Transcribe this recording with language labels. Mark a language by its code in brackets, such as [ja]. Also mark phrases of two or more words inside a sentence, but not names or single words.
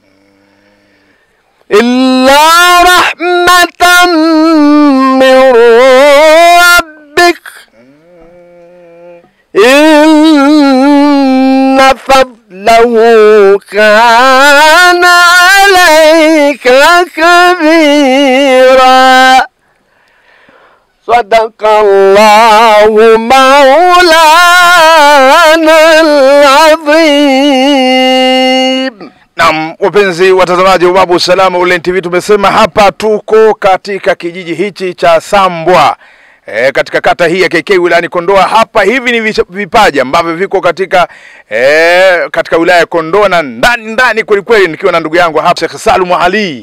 [ar] إلا رحمة من ربك إن فضله كان عليك كبيرا صدق الله مولانا العظيم. [sw] Naam, wapenzi watazamaji wa Babu Salam Online TV, tumesema hapa tuko katika kijiji hichi cha Sambwa. Katika kata hii ya KK wilayani Kondoa. Hapa hivi ni vipaja ambavyo viko katika wilaya ya Kondoa na ndani kweli kweli, nikiwa na ndugu yangu hapa Sheikh Salum Ali.